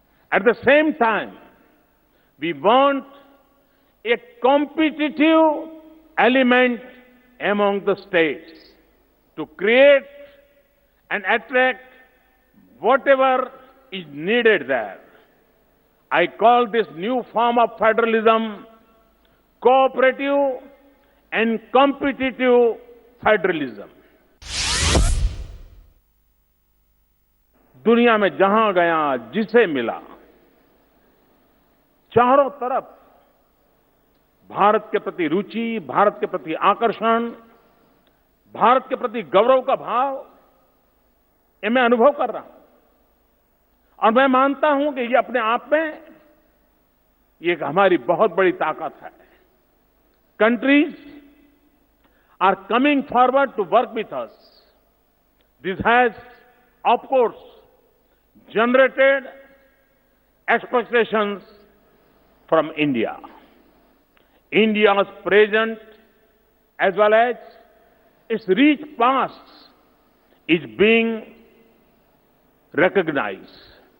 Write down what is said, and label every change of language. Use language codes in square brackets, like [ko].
[en] At the same time, we want a competitive element among the states to create and attract whatever is needed there. I call this new form of federalism cooperative and competitive federalism. [hi] दुनिया में जहां गया, जिसे मिला, चारों तरफ भारत के प्रति रुचि, भारत के प्रति आकर्षण, भारत के प्रति गौरव का भाव, ये मैं अनुभव कर रहा हूं। और मैं मानता हूं कि ये अपने आप में ये एक हमारी बहुत बड़ी ताकत है। [en] Countries are coming forward to work with us. This has, of course, generated expectations from India. India's present as well as its rich past is being recognized.